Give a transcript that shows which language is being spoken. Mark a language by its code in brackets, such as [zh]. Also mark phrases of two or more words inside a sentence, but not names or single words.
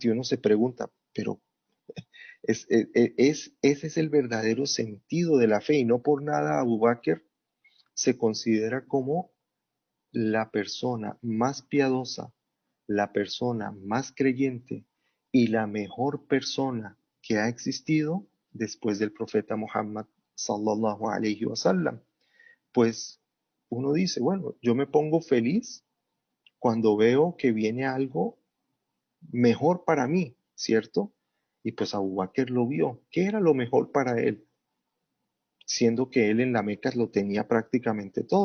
[es] Y uno se pregunta, pero ese es el verdadero sentido de la fe y no por nada Abu Bakr se considera como la persona más piadosa, la persona más creyente y la mejor persona que ha existido después del profeta Muhammad [ar] صلى الله عليه وسلم. [es] Pues uno dice, bueno, yo me pongo feliz cuando veo que viene algo mejor para mí, ¿cierto? Y pues Abu Bakr lo vio. ¿Qué era lo mejor para él? Siendo que él en la Meca lo tenía prácticamente todo.